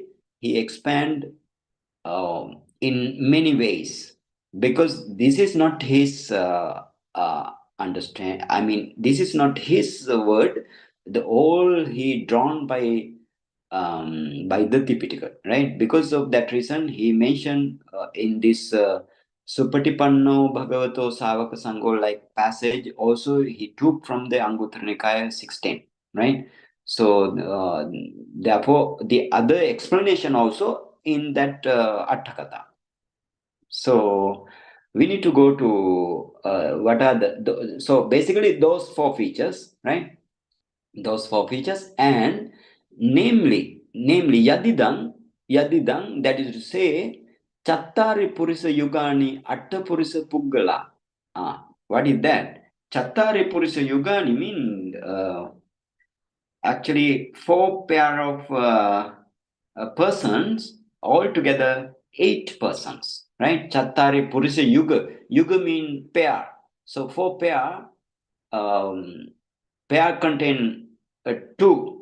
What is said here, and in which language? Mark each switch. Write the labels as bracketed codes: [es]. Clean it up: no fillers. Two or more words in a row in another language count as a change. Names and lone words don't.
[en] He expand in many ways, because this is not his understand. I mean, this is not his word. The all he drawn by the Tipitaka, right? Because of that reason, he mentioned in this [pi] Suppaṭipanno bhagavato sāvakasaṅgho [en] like passage. Also, he took from the Anguttara Nikaya 16, right? So therefore, the other explanation also in that aṭṭha. So we need to go to what are so basically those four features, right? Those four features, and namely yadidaṃ, that is to say [pi] cattāri purisayugāni aṭṭha purisapuggalā. [en] What is that? [pi] Cattāri purisayugāni [en] mean actually four pair of persons, altogether 8 persons, right? [pi] Cattāri purisayuga. [en] Yuga mean pair. So four pair contain 2.